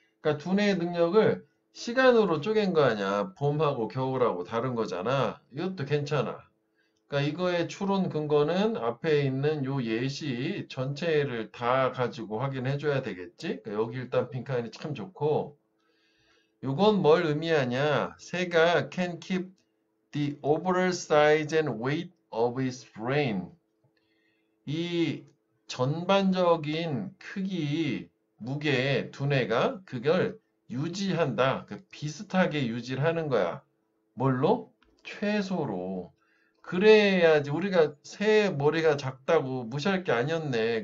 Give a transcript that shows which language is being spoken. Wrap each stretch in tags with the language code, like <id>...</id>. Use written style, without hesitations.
<ko>그러니까 두뇌 능력을 시간으로 쪼갠 거 아니야. 봄하고 겨울하고 다른 거잖아. 이것도 괜찮아. 그러니까 이거의 추론 근거는 앞에 있는 요 예시 전체를 다 가지고 확인해 줘야 되겠지? 그러니까 여기 일단 빈칸이 참 좋고 요건 뭘 의미하냐? 새가</ko> <en>can keep the overall size and weight of its brain.</en> <ko>이 전반적인 크기, 무게, 두뇌가 그걸 유지한다. 그 비슷하게 유지를 하는 거야. 뭘로? 최소로. 그래야지 우리가 새 머리가 작다고 무시할 게 아니었네.</ko>